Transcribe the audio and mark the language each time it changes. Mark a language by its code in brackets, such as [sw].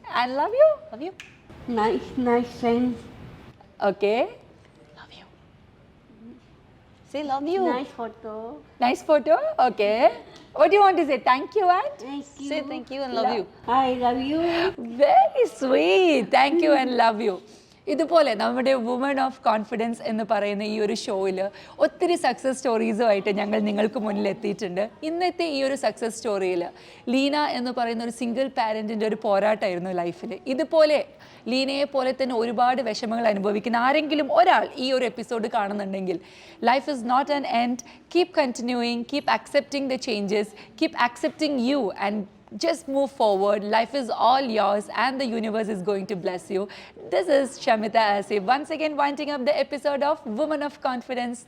[en] And love you. Love you. Nice friends. Okay. Love you. Say love you. Nice photo. Nice photo. Okay. What do you want to say? Thank you and? Thank you. Say thank you and love you. I love you. Very sweet. Thank you and love you. [ml] ഇതുപോലെ നമ്മുടെ woman of confidence എന്ന് പറയുന്ന ഈ ഒരു ഷോയിൽ ഒത്തിരി success സ്റ്റോറീസുമായിട്ട് ഞങ്ങൾ നിങ്ങൾക്ക് മുന്നിൽ എത്തിയിട്ടുണ്ട്. ഇന്നത്തെ ഈ ഒരു സക്സസ് സ്റ്റോറിയിൽ ലീന എന്ന് പറയുന്ന ഒരു സിംഗിൾ പാരൻറ്റിൻ്റെ ഒരു പോരാട്ടമായിരുന്നു ലൈഫിൽ. ഇതുപോലെ ലീനയെ പോലെ തന്നെ ഒരുപാട് വിഷമങ്ങൾ അനുഭവിക്കുന്ന ആരെങ്കിലും ഒരാൾ ഈ ഒരു എപ്പിസോഡ് കാണുന്നുണ്ടെങ്കിൽ, [en] Life is not an end. Keep continuing, keep accepting the changes, keep accepting you and just move forward. Life is all yours and the universe is going to bless you. This is Shamita Asif once again winding up the episode of Woman of Confidence.